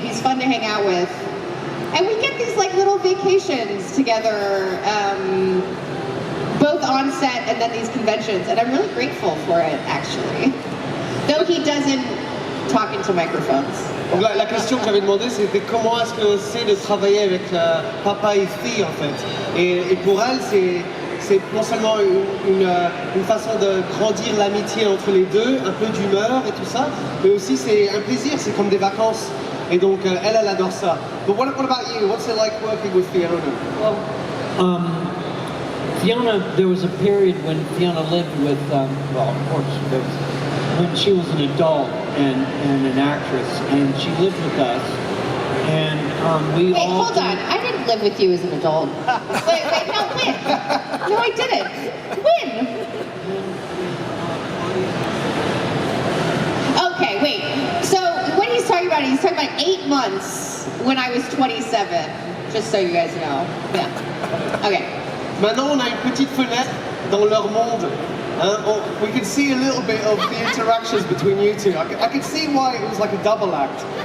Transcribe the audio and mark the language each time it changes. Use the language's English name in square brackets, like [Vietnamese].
[English] He's fun to hang out with, and we get these like little vacations together. both on set and then these conventions, and I'm really grateful for it, actually. Though he doesn't talk into microphones. [French] Donc la question que j'avais demandé, c'était comment est-ce que c'est de travailler avec papa et fille, en fait. Et pour elle, c'est non seulement une façon de grandir l'amitié entre les deux, un peu d'humeur et tout ça, mais aussi c'est un plaisir, c'est comme des vacances. Et donc elle adore ça. [English] But what about you? What's it like working with Fiona? Well, Fiona, there was a period when Fiona lived with, well, of course, when she was an adult and an actress, and she lived with us, and we Wait, all... hold on. I didn't live with you as an adult. Wait, no, when? No, I didn't. When? Okay, wait. So what he's talking about 8 months when I was 27, just so you guys know. Yeah. Okay. [French] Maintenant, on a une petite fenêtre dans leur monde. [English] We can see a little bit of the interactions between you two. I could see why it was like a double act.